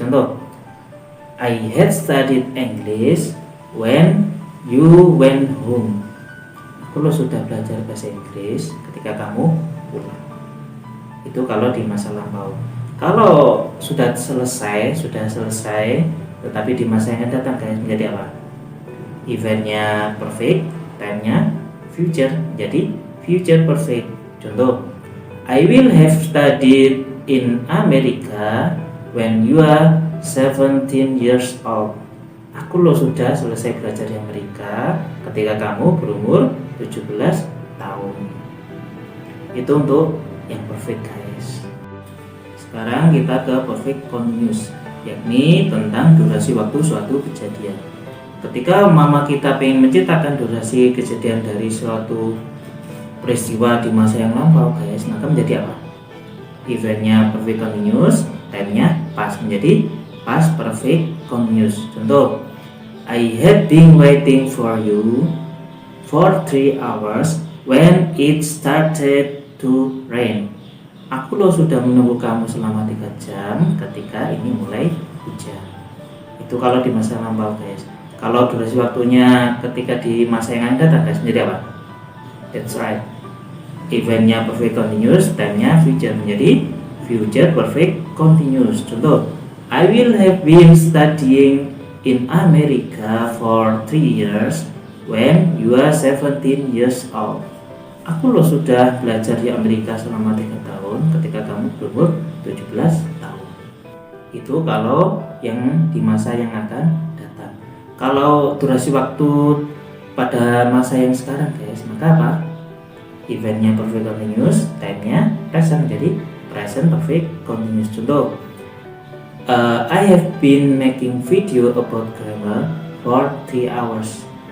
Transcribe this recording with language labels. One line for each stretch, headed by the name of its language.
Indonesian: Contoh,
English: I had studied English when you went home.
Indonesian: Aku loh sudah belajar bahasa Inggris ketika kamu pulang. Itu kalau di masa lampau. Kalau sudah selesai tetapi di masa yang akan datang guys, menjadi apa? Eventnya perfect, time-nya future, jadi future perfect. Contoh,
English: I will have studied in America when you are 17 years old.
Indonesian: Aku loh sudah selesai belajar di Amerika ketika kamu berumur 17 tahun. Itu untuk yang perfect guys. Sekarang kita ke perfect continuous, yakni tentang durasi waktu suatu kejadian. Ketika mama kita pengen menceritakan durasi kejadian dari suatu peristiwa di masa yang lampau guys, maka menjadi apa? Eventnya perfect continuous, time-nya past, menjadi past perfect continuous. Contoh,
English: I had been waiting for you for 3 hours when it started to rain.
Indonesian: Aku loh sudah menunggu kamu selama 3 jam ketika ini mulai hujan. Itu kalau di masa lampau guys. Kalau durasi waktunya ketika di masa yang akan datang guys, menjadi apa?
English: That's right.
Indonesian: Eventnya perfect continuous, time-nya future, menjadi future perfect continuous. Contoh,
English: I will have been studying in America for 3 years when you are 17 years old.
Indonesian: Aku loh sudah belajar di Amerika selama 3 tahun ketika kamu berumur 17 tahun. Itu kalau yang di masa yang akan datang. Kalau durasi waktu pada masa yang sekarang guys, maka apa? Eventnya perfect continuous, time-nya present, jadi present perfect continuous. Contoh,
English: I have been making video about grammar for 3 hours.